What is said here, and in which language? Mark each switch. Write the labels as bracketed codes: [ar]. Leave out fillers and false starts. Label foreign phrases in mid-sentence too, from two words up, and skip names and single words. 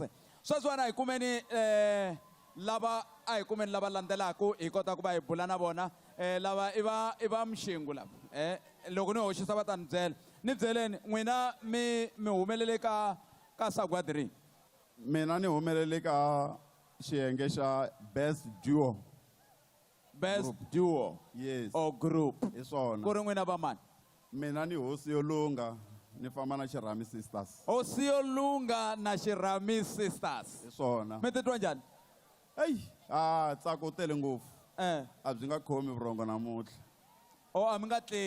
[ts] Sweswiwani hi kumeni lava a hi kumeni lava landzelaka hi kota ku va hi bula na vona lava i va mixingu lava loko ni hoxisa va ta ni byela ni byeleni n'wina mi humelele ka sagwadri. Mina ni humelele ka xiyenge xa Best Duo. [en] Best Duo? Yes. Or group? [ts] Hi swona. Ku ri n'wina va mani? Mina ni hosi yo lunga ni famba na Xirhami Sisters. Hosi yo lunga na Xirhami Sisters. Hi swona. Mi titwa njhani? Tsako u tele ngopfu. A byi nga khomi vurhongo namuntlha. A mi nga tleli?